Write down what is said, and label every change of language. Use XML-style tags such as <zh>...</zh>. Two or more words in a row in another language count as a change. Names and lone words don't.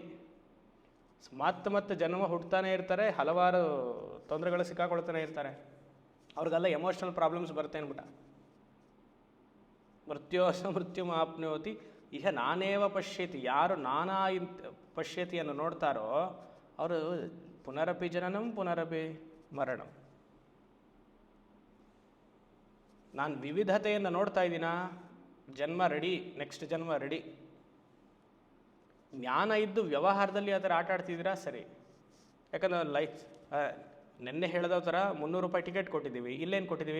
<kn>ಮತ್ತೆ ಜನ್ಮ ಹುಡ್ತಾನೆ ಇರ್ತಾರೆ, ಹಲವಾರು ತೊಂದರೆಗಳು ಸಿಕ್ಕಾಕೊಳ್ತಾನೆ ಇರ್ತಾರೆ. ಅವ್ರಿಗೆಲ್ಲ</kn> <en>emotional problems</en> <kn>ಬರುತ್ತೆ ಅಂದ್ಬಿಟ್ಟ.</kn> <sa>ಮೃತ್ಯುಮಾಪ್ನೋತಿ ಇಹ ನಾನೇವ ಪಶ್ಯತಿ.</sa> <kn>ಯಾರು ನಾನಾ ಪಶ್ಯತಿಯನ್ನು ನೋಡ್ತಾರೋ ಅವರು</kn> <sa>ಪುನರಪಿ ಜನನಂ ಪುನರಪಿ ಮರಣಂ.</sa> <kn>ನಾನು ವಿವಿಧತೆಯನ್ನು ನೋಡ್ತಾ ಇದ್ದೀನ, ಜನ್ಮ ರೆಡಿ, ನೆಕ್ಸ್ಟ್ ಜನ್ಮ ರೆಡಿ. ಜ್ಞಾನ ಇದ್ದು ವ್ಯವಹಾರದಲ್ಲಿ ಆ ಥರ ಆಟ ಆಡ್ತಿದ್ದೀರಾ ಸರಿ. ಯಾಕಂದ್ರೆ ನೆನ್ನೆ ಹೇಳಿದ ಥರ 300 ರೂಪಾಯಿ ಟಿಕೆಟ್ ಕೊಟ್ಟಿದ್ದೀವಿ, ಇಲ್ಲೇನು ಕೊಟ್ಟಿದ್ದೀವಿ?</kn>